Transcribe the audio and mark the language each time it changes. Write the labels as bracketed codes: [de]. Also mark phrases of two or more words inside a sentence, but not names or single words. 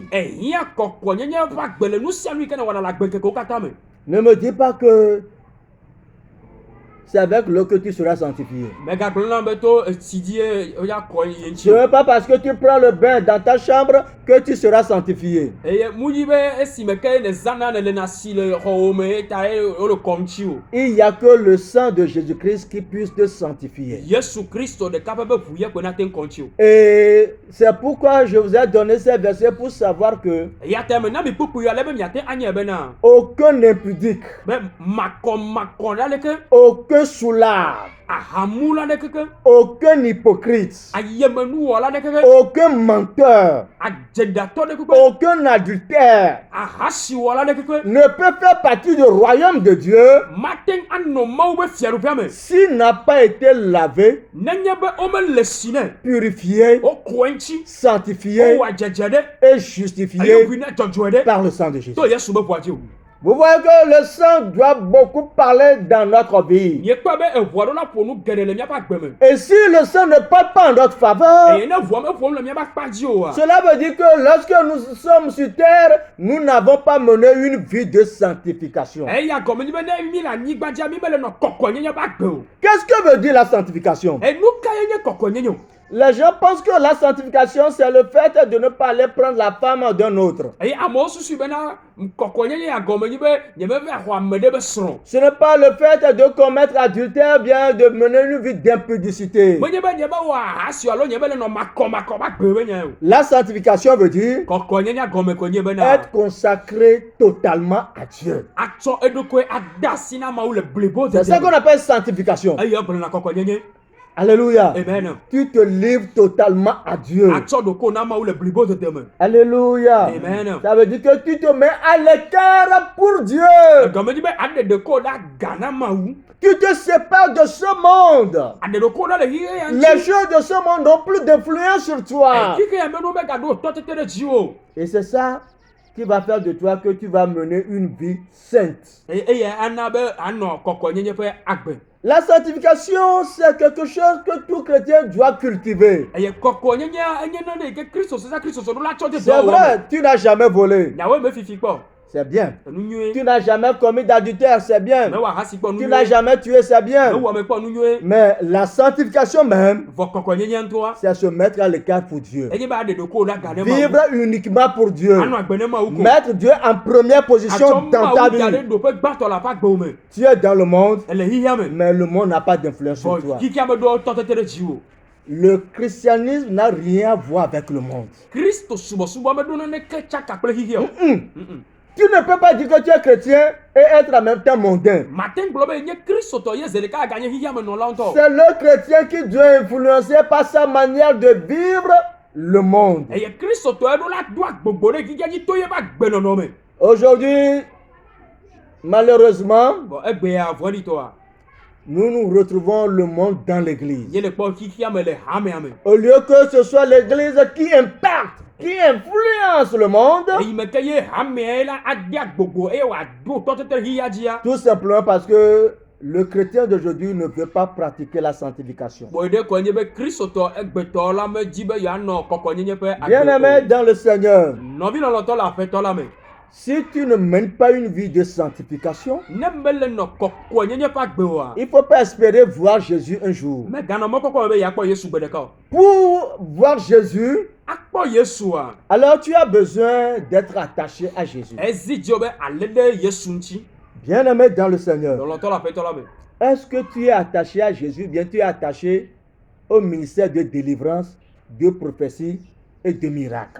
[ee] Ehia kɔkɔenyenye ƒe agbe le nu sia nu yi ke ne wɔna le agbekekewo katã me. [fr] Ne me dis pas que c'est avec l'eau que tu seras sanctifié. [ee] Megagblɔ na be to etsi dzi ya kɔ ye [fr] Ce [ee] ŋuti. [fr] n'est pas parce que tu prends le bain dans ta chambre que tu seras sanctifié. [ee] Eye mu yi be esime ke ne zãna ne le na si le xɔwo me ta ye wole kɔ ŋuti o. [fr] Il n'y a que le sang de Jésus-Christ qui puisse te sanctifier. [ee] Yesu Kristo ɖeka ƒe be ʋu ye koe nate ŋu kɔ ŋuti o. [fr] Et c'est pourquoi je vous ai donné ces versets pour savoir que [ee] Eya ta me na mi kpukpu ya ale be miate anye bena [fr] aucun impudique, [ee] be makɔ ɖa leke. [fr] aucun soulard, [ee] Ahamula ɖe keke. [fr] aucun hypocrite, [ee] Ayemenuwɔla ɖe keke. [fr] aucun menteur, [ee] Adzedatɔ ɖe keke. [fr] aucun adultère [ee] Ahasiwɔla ɖe keke. [fr] ne peut faire partie du royaume de Dieu [ee] Mate ŋu anɔ Mawu ƒe fiaɖuƒea me. [fr] s'il n'a pas été lavé, [ee] Nenye be womele si ne. [fr] purifié, [ee] Wokɔe ŋuti. [fr] sanctifié [ee] Wowɔ adzedze ɖe. [fr] et [ee] Eye [fr] justifié [ee] wobui ne dzɔdzɔe ɖe. [fr] par le sang de Jésus. [ee] To Yesu be ʋua dzi o. [fr] Vous voyez que le sang doit beaucoup parler dans notre vie. [ee] Miekpɔ be eʋua ɖo la ƒo nu geɖe le míaƒe agbe me. [fr] Et si le sang ne parle pas en notre faveur, [ee] Eye ne ʋua me ƒom le míaƒe akpa dzi oa. [fr] cela veut dire que lorsque nous sommes sur terre, nous n'avons pas mené une vie de sanctification. [ee] Eya gɔme nyi be ne mi le anyigba dzia mi mele nɔ kɔkɔenyenye ƒe agbe o. [fr] Qu'est-ce que veut dire la sanctification? [ee] Enu ka ye nye kɔkɔenyenye o. [fr] Les gens pensent que la sanctification, c'est le fait de ne pas aller prendre la femme d'un autre. [ee] eye amewo susu bena kɔkɔnyenye ya gɔme nyi be nyemeva xɔ ame ɖe be srɔ̃. [fr] Ce n'est pas le fait de commettre adultère, bien de mener une vie d'impudicité. [ee] Menye be nyebe wɔ ahasio alo nyebe le nɔ makɔ ba gbe be nya o. [fr] La sanctification veut dire [ee] Kɔkɔnyenye gɔme ko nye bena [fr] être consacré totalement à Dieu. [ee] atsɔ eɖokui ada asi na Mawu le blibo [fr] C'est ça qu'on appelle sanctification. [ee] eye egblɔna kɔkɔnyenye. [fr] Alléluia. Amen. Tu te livres totalement à Dieu. [ee] Atsɔ ɖoko na Mawu le blibo dede me. [fr] Alléluia. Amen. Ça veut dire que tu te mets à l'écart pour Dieu. [ee] Gɔme dzi be aɖeɖeko ɖa ga na Mawu. [fr] Tu te sépares de ce monde. [ee] Aɖeɖoko ɖa le xixe ya [fr] Les [ee] ŋuti. [fr] choses de ce monde n'ont plus d'influence sur toi. [ee] Xixe ya meɖo megaɖo tɔtete ɖe dziwò. [fr] Et c'est ça qui va faire de toi que tu vas mener une vie sainte. [ee] Eye ana be anɔ kɔkɔnyenye ƒe agbe. [fr] La sanctification, c'est quelque chose que tout chrétien doit cultiver. [ee] Eye kɔkɔnyenye enye nane yi ke Kristo sesa ɖo la tsɔ de [fr] C'est [ee] dɔ wɔme. [fr] vrai, tu n'as jamais volé. [ee] Nyawoe me fifi kpɔ. [fr] C'est bien. [ee] Nu nyuie. [fr] Tu n'as jamais commis d'adultère, c'est bien. [ee] Me wɔ ahasi kpɔ nu [fr] Tu n'as [ee] nyuie. [fr] jamais tué, c'est [ee] Me [fr] bien. [ee] wɔ me kpɔ nu nyuie. [fr] Mais la sanctification même, [ee] Vɔ kɔkɔnyenye ŋutɔa. [fr] c'est se mettre à l'écart pour Dieu. [ee] Enye be aɖeɖoko ɖa ga ne Mawu. [fr] Vivre uniquement pour Dieu. [ee] Anɔ agbe ne Mawu ko. [fr] Mettre Dieu en première position [ee] Atsɔ [fr] dans ta [ee] Mawu da ɖe [fr] vie. [ee] ɖoƒe gbãtɔ le aƒe agbewo me. [fr] Tu es dans le monde, [ee] Ele xixia me. [fr] mais le monde n'a pas d'influence sur [ee] Vɔ [fr] toi. [ee] xixia me ɖo tɔtete ɖe dziwò. [fr] Le christianisme n'a rien à voir avec le monde. [ee] Kristo subɔsubɔ meɖo naneke tsaka kple xixia o. [fr] Tu ne peux pas dire que tu es chrétien et être en même temps mondain. [ee] Mate ŋgblɔ be nye kristotɔ ye zi ɖeka ganye xixia me nɔla ŋutɔ. [fr] C'est le chrétien qui doit influencer par sa manière de vivre le monde. [ee] Eye kristotɔ eɖo la do agbogbo ɖe xixia dzi to ye be agbenɔnɔ me. [fr] Aujourd'hui, malheureusement, Bon, [ee] egbe ya vɔɖitɔa. [fr] nous retrouvons le monde dans l'église. [ee] Ye le kpɔ xixia me le hamea me. [fr] Au lieu que ce soit l'église qui impacte, qui influence le monde, [ee] Eyi me ke ye hamea la ade agbogbo eye wòado tɔtete xixia dzia. [fr] tout simplement parce que le chrétien d'aujourd'hui ne veut pas pratiquer la sanctification. [ee] Bon, ɖe koe nye be kristotɔ egbetɔ la medzi be yeanɔ kɔkɔnyenye ƒe [fr] Bien-aimé [ee] agbe o. [fr] dans le Seigneur, [ee] Nɔvi lɔlɔtɔ le aƒetɔ la me. [fr] si tu ne mènes pas une vie de sanctification, [ee] Ne mele nɔ kɔkɔnyenye ƒe agbe oa. [fr] il ne faut pas espérer voir Jésus un jour. [ee] Meganɔ mɔkpɔkpɔ me be yeakpɔ Yesu gbe ɖeka o. [fr] Pour voir Jésus, [ee] Akpɔ Yesua. [fr] alors tu as besoin d'être attaché à Jésus. [ee] Ezi dzi wo be ale ɖe Yesu ŋuti. [fr] Bien-aimé dans le Seigneur, [ee] Lɔlɔtɔ le aƒetɔ la me. [fr] est-ce que tu es attaché à Jésus, bien tu es attaché au ministère de délivrance, de prophétie et de miracle?